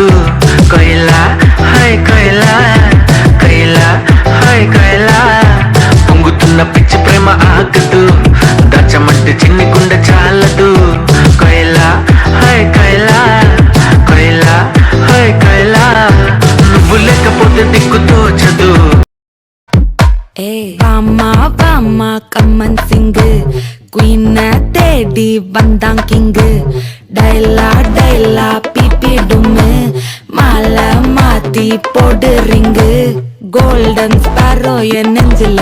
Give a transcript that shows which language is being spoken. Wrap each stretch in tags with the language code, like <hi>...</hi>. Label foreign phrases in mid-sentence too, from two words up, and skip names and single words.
<te>కోయిల హాయ్ కోయిల కోయిల హాయ్ కోయిల పొంగుతున్న పిచ్చి ప్రేమ ఆగదు దాచమంటే చిన్ని గుండె చాలదు కోయిల హాయ్ కోయిల కోయిల హాయ్ కోయిల నువ్వు లేకపోతే దిక్కు తోచదు</te> <ta>வாமா வாமா கம்மன் சிங்கு குயின தேடி வந்தான் கிங்கு டைலா டைலா பிபி டும்மு மாலை மாத்தி போடு ரிங்கு</ta> <en>golden sparrow</en> <ta>என் நெஞ்சில</ta>